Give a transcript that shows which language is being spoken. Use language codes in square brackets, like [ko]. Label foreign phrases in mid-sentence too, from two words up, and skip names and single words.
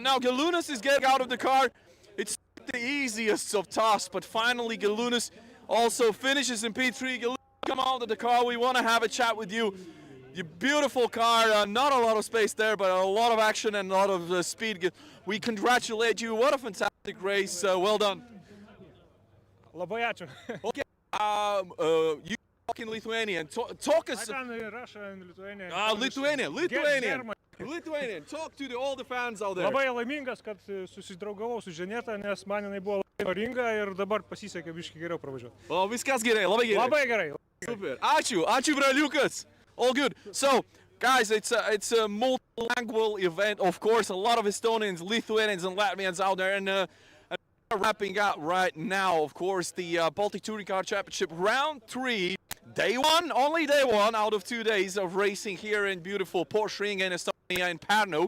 [en] Now, Galunas is getting out of the car. It's the easiest of tasks, but finally Galunas also finishes in P3. Galunas, come out of the car. We want to have a chat with you. Your beautiful car, not a lot of space there, but a lot of action and a lot of speed. We congratulate you. What a fantastic race. Well done. [lt] Labai ačiū. [en] Okay, you talk in Lithuanian. Talk us. I can Russia and Lithuania. Lithuanian. Talk to all the fans out there. [lt] Labai laimingas, kad susidraugavau su Ženieta, nes man jinai buvo labai naudinga ir dabar pasisekė biškį geriau pravažiuoti. O, viskas gerai, labai gerai. Labai gerai. Super. Ačiū braliukas. [en] All good. So, guys, it's a multilingual event. Of course, a lot of Estonians, Lithuanians, and Latvians out there, and wrapping up right now. Of course, the Baltic Touring Car Championship round 3, day 1, only day 1 out of 2 days of racing here in beautiful Porsche Ring in Estonia in Pärnu.